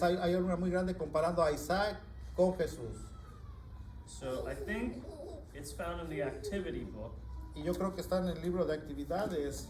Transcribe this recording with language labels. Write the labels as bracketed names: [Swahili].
[Spanish] hay una muy grande comparando a Isaac con Jesús. [English] So I think it's found in the activity book. [Spanish] Y yo creo que está en el libro de actividades.